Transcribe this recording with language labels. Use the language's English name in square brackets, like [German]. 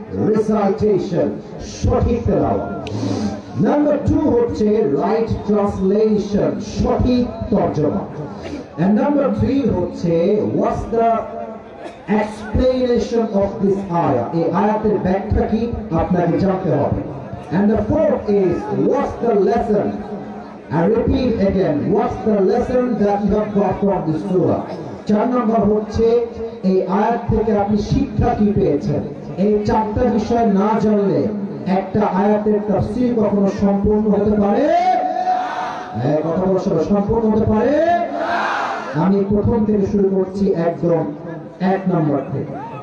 [Bangla] recitation, সঠিক তেলাওয়াত। Number 2 হচ্ছে [English] right translation, [Bangla] সঠিক তর্জমা। [English] And number 3 হচ্ছে what's the explanation of this ayah, [Bangla] এই আয়াতের ব্যাখ্যা কি আপনাকে জানতে হবে। [English] And the 4th is what's the lesson, I repeat again, what's the lesson that you have got from this surah। [Bangla] 4 নম্বর হচ্ছে এই আয়াত থেকে আপনি শিক্ষা কি পেয়েছেন। এই 4টা বিষয় না জানলে একটা আয়াতের তাফসীর কখনো সম্পূর্ণ হতে পারে কথা বলার সময় সম্পূর্ণ হতে পারে। আমি প্রথম থেকে শুরু করছি, একদম 1 নম্বর থেকে।